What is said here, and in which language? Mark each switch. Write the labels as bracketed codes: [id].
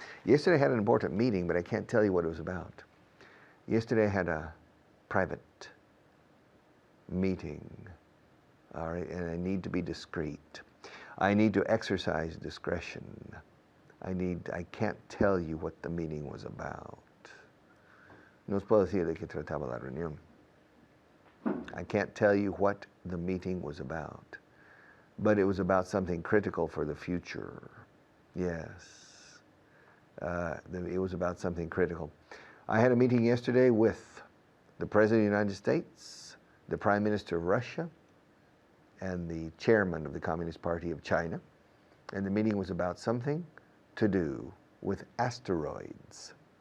[en] Yesterday I had an important meeting, but I can't tell you what it was about. Yesterday I had a private meeting. All right, and I need to be discreet. I need to exercise discretion. I can't tell you what the meeting was about. [es] No os puedo decir de qué trataba la reunión. [en] I can't tell you what the meeting was about, but it was about something critical for the future. Yes, it was about something critical. I had a meeting yesterday with the President of the United States, the Prime Minister of Russia, and the Chairman of the Communist Party of China, and the meeting was about something to do with asteroids.